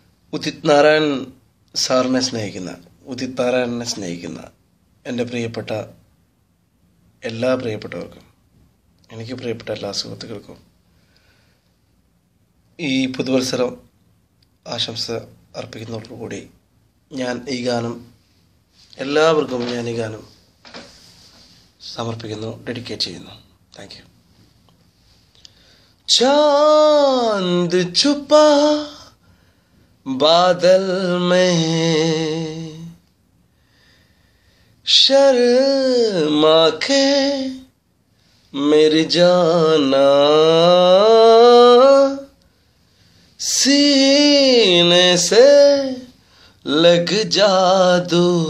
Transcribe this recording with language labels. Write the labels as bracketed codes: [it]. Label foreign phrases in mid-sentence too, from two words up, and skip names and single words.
[ml] ഉദിത് നാരായൺ സാറിനെ സ്നേഹിക്കുന്ന, ഉദിത് നാരായണനെ സ്നേഹിക്കുന്ന എൻ്റെ പ്രിയപ്പെട്ട എല്ലാ പ്രിയപ്പെട്ടവർക്കും, എനിക്ക് പ്രിയപ്പെട്ട എല്ലാ സുഹൃത്തുക്കൾക്കും ഈ പുതുവത്സരം ആശംസ അർപ്പിക്കുന്നതോടുകൂടി ഞാൻ ഈ ഗാനം എല്ലാവർക്കും സമർപ്പിക്കുന്നു, ഡെഡിക്കേറ്റ് ചെയ്യുന്നു. [en] Thank you. [hi] चांद छुपा बादल में, शर्मा के मेरी जाना, सीने से लग जादू,